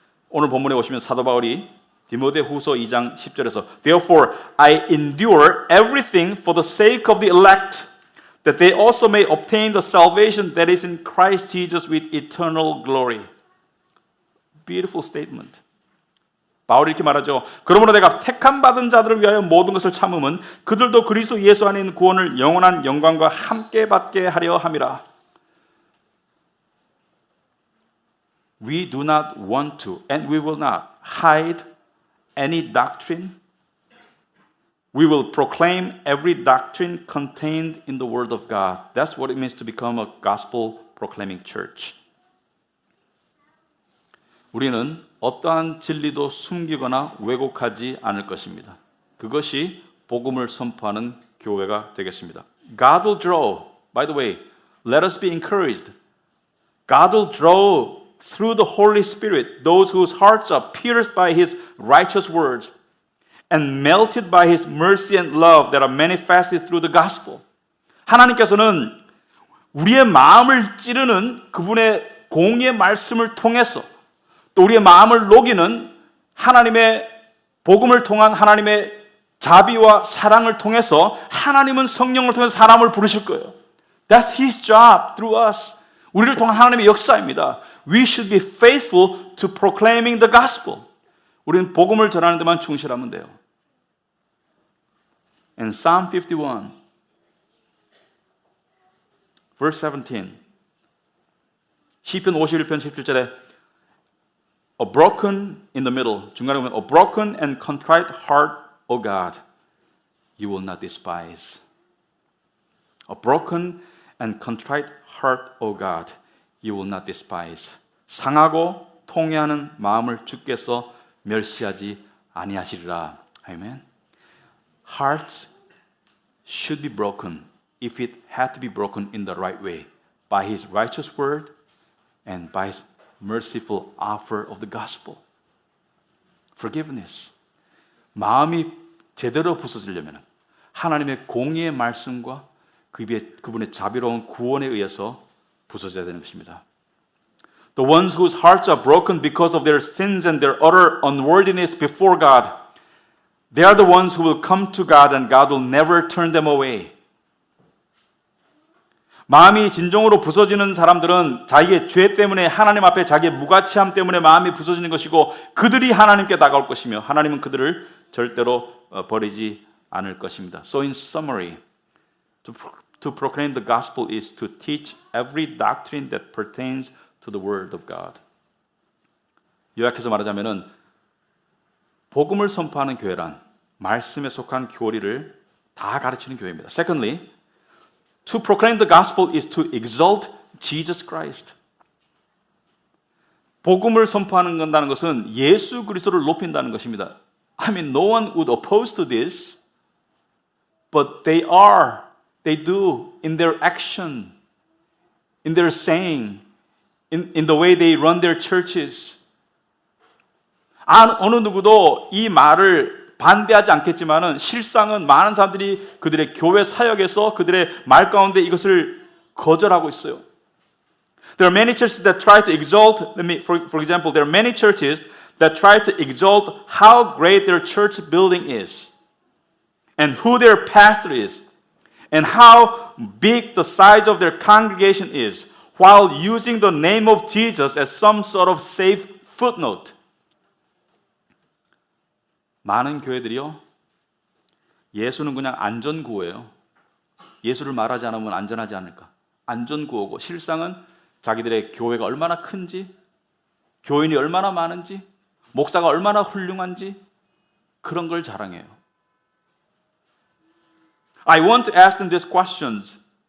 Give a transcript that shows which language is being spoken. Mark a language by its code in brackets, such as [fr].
[ko] 오늘 본문에 보시면 사도 바울이 디모데후서 2장 10절에서 [en] Therefore I endure everything for the sake of the elect, that they also may obtain the salvation that is in Christ Jesus with eternal glory. Beautiful statement. [ko] 바울이 이렇게 말하죠. 그러므로 내가 택함 받은 자들을 위하여 모든 것을 참음은 그들도 그리스도 예수 안에 있는 구원을 영원한 영광과 함께 받게 하려 함이라. [en] We do not want to and we will not hide any doctrine. We will proclaim every doctrine contained in the Word of God. That's what it means to become a gospel proclaiming church. [ko] 우리는 어떠한 진리도 숨기거나 왜곡하지 않을 것입니다. 그것이 복음을 선포하는 교회가 되겠습니다. [en] God will draw. By the way, let us be encouraged. God will draw through the Holy Spirit those whose hearts are pierced by His righteous words and melted by His mercy and love that are manifested through the gospel. [ko] 하나님께서는 우리의 마음을 찌르는 그분의 공의의 말씀을 통해서 또 우리의 마음을 녹이는 하나님의 복음을 통한 하나님의 자비와 사랑을 통해서 하나님은 성령을 통해서 사람을 부르실 거예요. [en] That's His job through us. [ko] 우리를 통한 하나님의 역사입니다. [en] We should be faithful to proclaiming the gospel. [ko] 우리는 복음을 전하는 데만 충실하면 돼요. [en] And Psalm 51, verse 17. [ko] 시편 51편 17절에 [en] A broken in the middle, [ko] 중간에 보면 [en] A broken and contrite heart, O God, you will not despise. A broken and contrite heart, O God, you will not despise. [ko] 상하고 통회하는 마음을 주께서 멸시하지 아니하시리라. 아멘. [en] Hearts should be broken if it had to be broken in the right way, by His righteous word and by His merciful offer of the gospel. Forgiveness. [ko] 마음이 제대로 부서지려면 하나님의 공의의 말씀과 그분의 자비로운 구원에 의해서 부서져야 되는 것입니다. [en] The ones whose hearts are broken because of their sins and their utter unworthiness before God, they are the ones who will come to God and God will never turn them away. [ko] 마음이 진정으로 부서지는 사람들은 자기의 죄 때문에 하나님 앞에 자기의 무가치함 때문에 마음이 부서지는 것이고 그들이 하나님께 다가올 것이며 하나님은 그들을 절대로 버리지 않을 것입니다. [en] So in summary, to proclaim the gospel is to teach every doctrine that pertains to the word of God. [ko] 요약해서 말하자면은 복음을 선포하는 교회란 말씀에 속한 교리를 다 가르치는 교회입니다. [en] Secondly, to proclaim the gospel is to exalt Jesus Christ. [ko] 복음을 선포하는 건다는 것은 예수 그리스도를 높인다는 것입니다. [en] I mean, no one would oppose to this, but they do in their action, in their saying, in the way they run their churches. [ko] 어느 누구도 이 말을 반대하지 않겠지만은 실상은 많은 사람들이 그들의 교회 사역에서 그들의 말 가운데 이것을 거절하고 있어요. [en] There are many churches that try to exalt, for example, there are many churches that try to exalt how great their church building is and who their pastor is and how big the size of their congregation is while using the name of Jesus as some sort of safe footnote. [ko] 많은 교회들이요, 예수는 그냥 안전구호예요. 예수를 말하지 않으면 안전하지 않을까. 안전구호고 실상은 자기들의 교회가 얼마나 큰지, 교인이 얼마나 많은지, 목사가 얼마나 훌륭한지 그런 걸 자랑해요. [en] I want to ask them these questions.